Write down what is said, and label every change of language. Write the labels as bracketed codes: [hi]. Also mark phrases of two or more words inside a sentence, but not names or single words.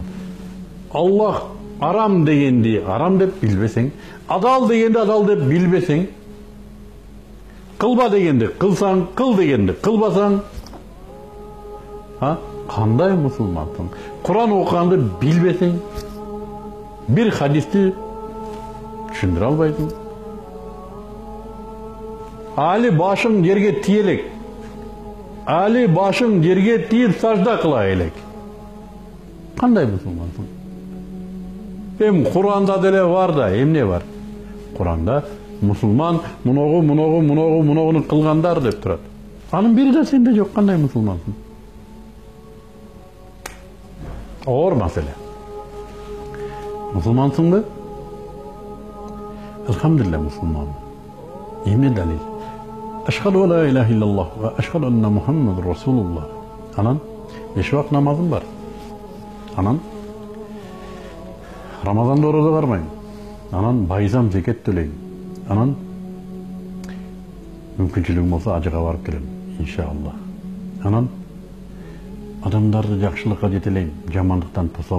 [ky] Аллах арам дегенди арам деп билбесең, адал дегенди адал деп билбесең, кылба дегенди кылсаң, кыл дегенди кылбасаң, кандай мусулмансың? Куран окуганды билбесең, bir hadisти түшүндүрө албайсың. Али башың жерге тиелек. Али башың жерге тиіп сажда кыла элек. Кандай мусулмансың? Куранда деле бар да, эмне бар? Куранда мусулман муногуну кылгандар деп турат. Анын бири да сенде жок, кандай мусулмансың? Оор маселе. Мусулмансыңбы? Элхамдулилlah мусулман. Эмне далил? [ar] أشهد ألا إله إلا الله وأشهد أن محمد رسول الله. [ky] Анан 5 вакыт намазым бар. Анан Рамазанда ораза бармайм. Анан байзам зекет төлейм. Анан мүмкүнчүлүгүм болсо ажыга барып келем, иншаллах. Анан адамдарды жакшылыкка жетелейм, жамандыктан тосом.